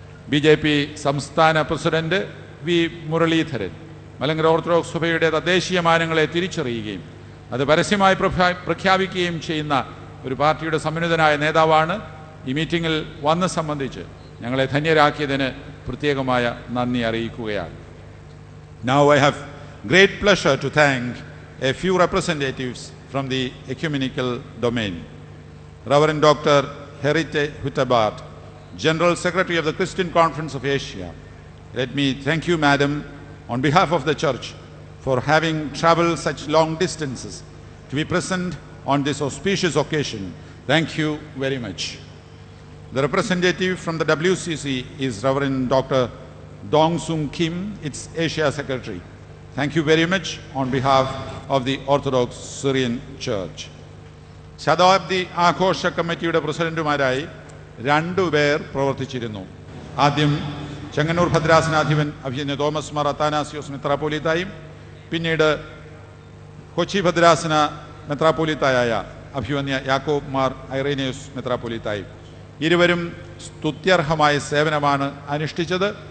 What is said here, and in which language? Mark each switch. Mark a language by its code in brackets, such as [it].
[ml] BJP സംസ്ഥാന president V. Muraleedharan Malankara orthodox സഭയുടെ തദ്ദേശീയ മാനങ്ങളെ തിരിച്ചറിയുകയും അത് പരസ്യമായി പ്രഖ്യാപിക്കുകയും ചെയ്യുന്ന ഒരു പാർട്ടിയുടെ സമുന്നതനായ നേതാവാണ്. ഈ മീറ്റിങ്ങിൽ വന്ന് സംബന്ധിച്ച് ഞങ്ങളെ ധന്യരാക്കിയതിന് പ്രത്യേകമായ നന്ദി അറിയിക്കുകയാണ്. [en] Now I have great pleasure to thank a few representatives from the ecumenical domain. Reverend Dr. Herite Hutabart, General Secretary of the Christian Conference of Asia. Let me thank you, Madam, on behalf of the Church, for having traveled such long distances to be present on this auspicious occasion. Thank you very much. The representative from the WCC is Reverend Dr. Dong Sung Kim, its Asia Secretary. Thank you very much on behalf of the Orthodox Syrian Church. [ml] ശതാബ്ദി ആഘോഷ കമ്മിറ്റിയുടെ പ്രസിഡന്റുമാരായി 2 പേർ പ്രവർത്തിച്ചിരുന്നു. ആദ്യം ചെങ്ങന്നൂർ ഭദ്രാസനാധിപൻ അഭിനന്ദ Thomas Mar Athanasios മെത്രാപ്പോലീത്തായും പിന്നീട് കൊച്ചി ഭദ്രാസന മെത്രാപ്പോലീത്തായ അഭിമന്യ യാക്കോബ് Mar Irenaeus മെത്രാപ്പോലീത്തായും ഇരുവരും സ്തുത്യർഹമായ സേവനമാണ് അനുഷ്ഠിച്ചത്.